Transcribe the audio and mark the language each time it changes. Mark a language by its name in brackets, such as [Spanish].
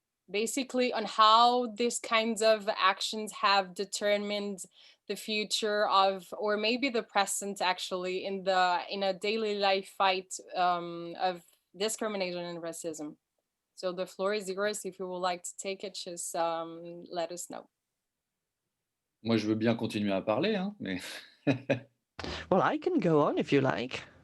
[English] Basically on how these kinds of actions have determined the future of, or maybe the present actually, in a daily life fight of discrimination and racism. So the floor is yours. If you would like to take it, just let us know. [French] Moi, je veux bien continuer à parler, hein, mais... [English] Well, I can go on if you like.